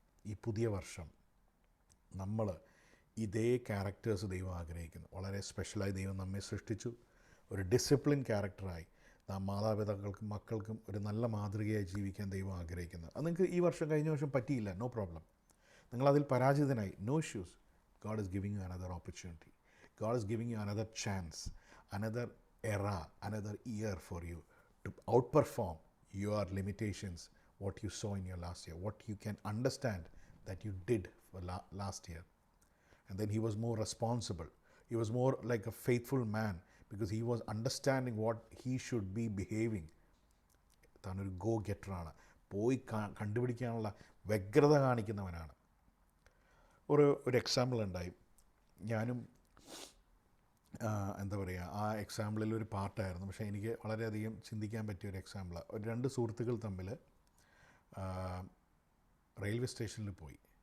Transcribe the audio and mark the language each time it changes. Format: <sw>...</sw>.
<ml>ഈ പുതിയ വർഷം നമ്മൾ ഇതേ ക്യാരക്ടേഴ്സ് ദൈവം ആഗ്രഹിക്കുന്നു. വളരെ സ്പെഷ്യലായി ദൈവം നമ്മെ സൃഷ്ടിച്ചു. ഒരു ഡിസിപ്ലിൻ ക്യാരക്ടറായി നാം മാതാപിതാക്കൾക്കും മക്കൾക്കും ഒരു നല്ല മാതൃകയായി ജീവിക്കാൻ ദൈവം ആഗ്രഹിക്കുന്നത്. അത് നിങ്ങൾക്ക് ഈ വർഷം കഴിഞ്ഞ വർഷം പറ്റിയില്ല,</ml> <en>No problem.</en> <ml>നിങ്ങളതിൽ പരാജിതനായി,</ml> <en>No issues. God is giving you another opportunity. God is giving you another chance, another era, another year for you to outperform your limitations, what you saw in your last year, what you can understand that you did for last year. And then he was more responsible. He was more like a faithful man because he was understanding what he should be behaving.</en> <ml>താനൊരു go ഗെറ്ററാണ്. പോയി കണ്ടുപിടിക്കാനുള്ള വ്യഗ്രത കാണിക്കുന്നവനാണ്. ഒരു example ഉണ്ടായി. ഞാനും എന്താ പറയുക, ആ എക്സാമ്പിളിൽ ഒരു പാർട്ടായിരുന്നു. പക്ഷേ എനിക്ക് വളരെയധികം ചിന്തിക്കാൻ പറ്റിയ ഒരു എക്സാമ്പിളാണ്. ഒരു രണ്ട് സുഹൃത്തുക്കൾ തമ്മിൽ റെയിൽവേ സ്റ്റേഷനിൽ പോയി.</ml>